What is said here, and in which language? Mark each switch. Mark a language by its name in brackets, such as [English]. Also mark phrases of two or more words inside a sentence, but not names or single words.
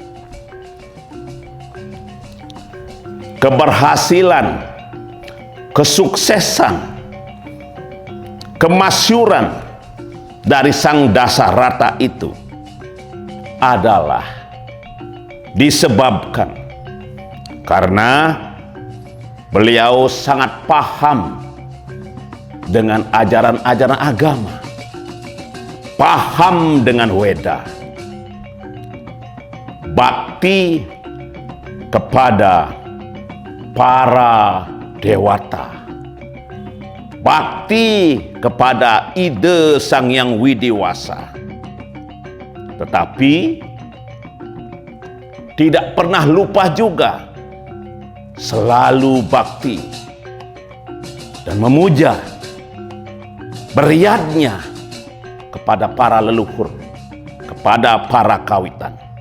[Indonesian] Keberhasilan, kesuksesan, kemasyuran dari Sang Dasarata itu adalah disebabkan karena beliau sangat paham dengan ajaran-ajaran agama, paham dengan Weda, bakti kepada para dewata, bakti kepada ide Sang Hyang Widiwasa, tetapi tidak pernah lupa juga selalu bakti dan memuja beriadnya kepada para leluhur, kepada para kawitan.